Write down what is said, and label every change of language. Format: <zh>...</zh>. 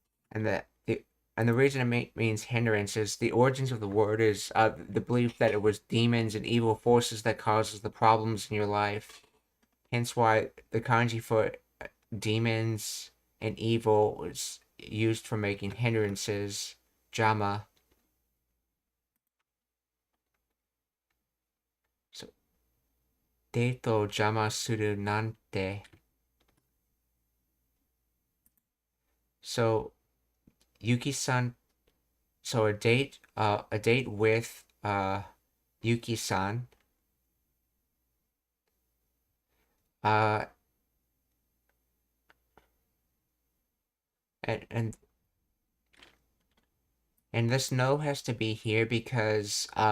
<en>And the reason it means hindrance is the origins of the word is the belief that it was demons and evil forces that causes the problems in your life. Hence why the kanji for demons and evil was used for making hindrances, jama.</en> <ja>So, デートを邪魔するなんて.</ja> <en>So, Yuki-san, so a date with Yuki-san, and this no has to be here because</en>